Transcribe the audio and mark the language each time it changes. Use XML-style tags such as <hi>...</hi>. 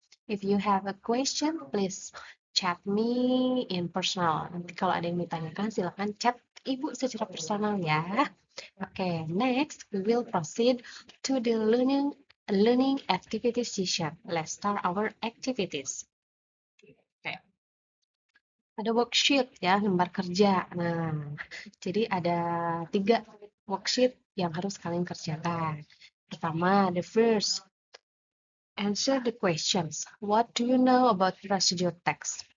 <en>If you have a question, please chat me in personal.</en> <id>Nanti kalau ada yang ditanyakan, silakan chat Ibu secara personal ya.</id> <en>Okay, next we will proceed to the learning activity session. Let's start our activities.</en> <id>Okay. Ada worksheet ya, lembar kerja. Nah, jadi ada 3 worksheet yang harus kalian kerjakan.</id> <en>Pertama, the first, answer the questions. What do you know about procedure text?</en>